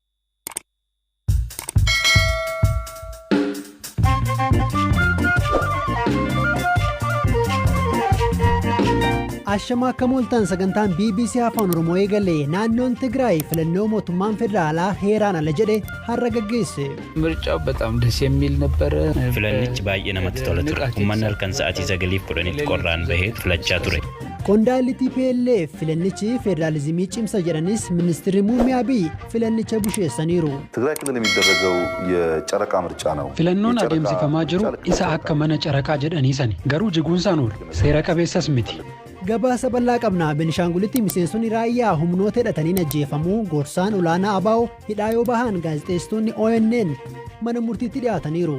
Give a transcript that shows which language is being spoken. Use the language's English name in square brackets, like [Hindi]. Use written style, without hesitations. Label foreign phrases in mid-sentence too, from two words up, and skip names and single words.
[Oromo] Ashama akka mooltan sagantaan BBC Afaan Oromoo eegalee naannoon Tigraay filannoo mootummaan federaalaa heeraan ala jedhe har'a gaggeesse. [Amharic] ምርጫው በጣም ደስ የሚል ነበር። [Oromo] Filannichi baay'ee namatti tola ture. Uummanni halkan sa'aatii 9:10 qorraan bahee filachaa ture. Qondaalli TPLF filannichi federaalizimii cimsa jedhanis ministeerri muummee Abiy filannicha busheessaniiru. [Amharic] ትግራይ ክልል የሚደረገው የጨረቃ ምርጫ ነው። [Oromo] Filannoon adeemsifamaa jiru isa akka mana caraqaa jedhanii sani garuu jiguunsaan oolu seera qabeessas miti. Gabaasa bal'aa qabna. Benishaangulitti miseensonni raayyaa humnoota hidhataniin ajjeefamuu gorsaan olaanaa ABO hidhaa yoo bahan gaazexeessitoonni ONN mana murtiitti dhiyaataniiru.